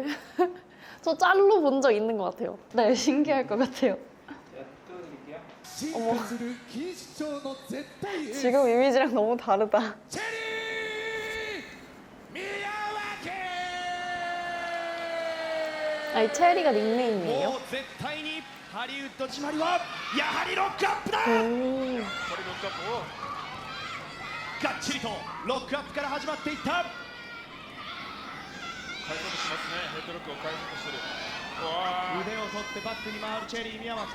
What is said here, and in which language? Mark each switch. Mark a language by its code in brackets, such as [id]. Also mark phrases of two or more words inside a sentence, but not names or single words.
[ko] 저 짤로 본 적 있는 것 같아요. 네, 신기할 것 같아요. 제가 띄워드릴게요. 어머. 지금 이미지랑 너무 다르다. 아니, 체리가 닉네임이에요? [ja] もう絶対にハリウッド締まりはやはりロックアップだ。これロックアップをがっちりとロックアップから始まっていった。返そうとしますね。ヘッドロックを返そうとしてる。腕を取ってバックに回るチェリー宮脇。